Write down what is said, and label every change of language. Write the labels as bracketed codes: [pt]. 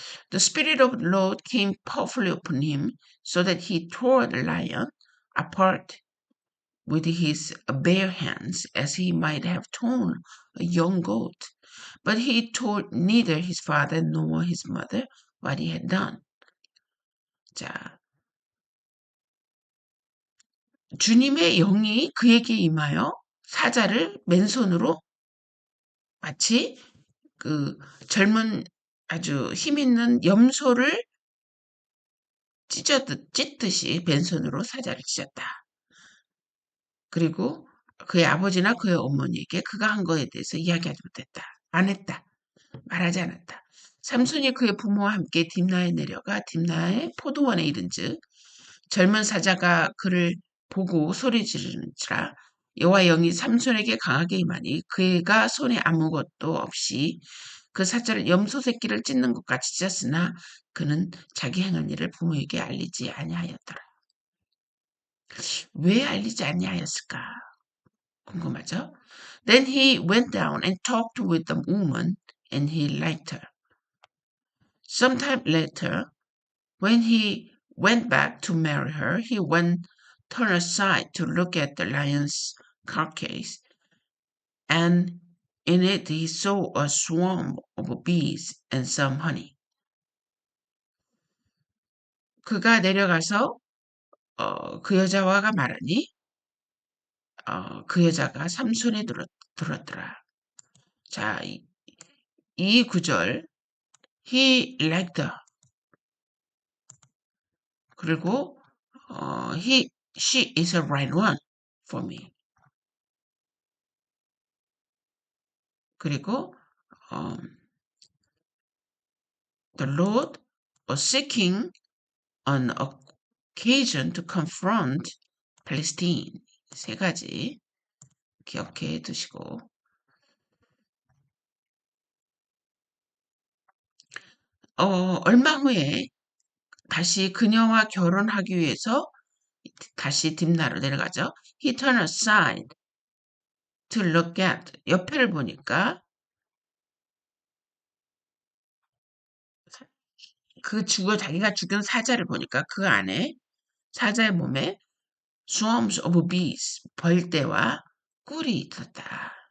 [en] The Spirit of the Lord came powerfully upon him, so that he tore the lion apart with his bare hands, as he might have torn a young goat. But he told neither his father nor his mother what he had done. [ko] 자, 주님의 영이 그에게 임하여 사자를 맨손으로 마치 그 젊은 아주 힘 있는 염소를 찢듯이 맨손으로 사자를 찢었다. 그리고 그의 아버지나 그의 어머니에게 그가 한 거에 대해서 이야기하지 못했다. 안 했다. 말하지 않았다. 삼손이 그의 부모와 함께 딥나에 내려가 딥나의 포도원에 이른즉 젊은 사자가 그를 보고 소리 지르는지라 여호와 영이 삼손에게 강하게 임하니 그가 손에 아무것도 없이 그 사자를 염소 새끼를 찢는 것 같이 찢었으나 그는 자기 행한 일을 부모에게 알리지 아니하였더라. 왜 알리지 아니하였을까? 궁금하죠? [en] Then he went down and talked with the woman, and he liked her. Sometime later, when he went back to marry her, turned aside to look at the lion's carcass, and in it he saw a swarm of bees and some honey. [ko] 그가 내려가서 그 여자와가 말하니 그 여자가 삼손에 들었더라. 자, 이 구절 [en] he liked her. 그리고 she is a right one for me. 그리고 the Lord was seeking an occasion to confront Palestine. [ko] 세 가지 기억해 두시고 얼마 후에 다시 그녀와 결혼하기 위해서 다시 딥나로 내려가죠. [en] He turned aside to look at [ko] 옆에를 보니까 자기가 죽인 사자를 보니까 그 안에 사자의 몸에 [en] swarms of bees [ko] 벌떼와 꿀이 있었다.